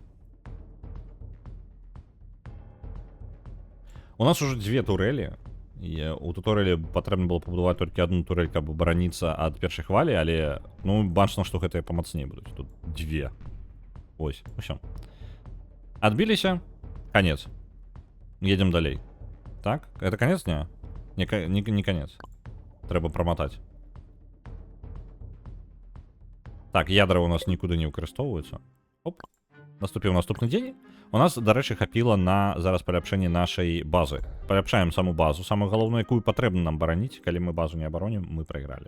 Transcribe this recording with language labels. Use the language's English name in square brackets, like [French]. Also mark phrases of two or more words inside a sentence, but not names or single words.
[Belarusian] У нас уже 2 турэлі. У туторыяле патрэбна было пабудаваць толькі одну турэль, каб абараніцца ад першай хвалі, але, ну, бачна, што гэтыя памацней будуць. Тут 2. Ось, усё. Адбіліся. [Russian] Конец. Едем далей. Так? Это конец, не? Не конец. [Belarusian] Трэба праматаць. Так, ядра у нас нікуды не выкарыстоўваюцца. Оп. Наступіў наступны дзень. У нас, дарэчы, хапіла на зараз паляпшэнне нашай базы. Паляпшаем саму базу. Самую галоўную, якую патрэбна нам бараніць. Калі мы базу не абаронім, мы прайгралі.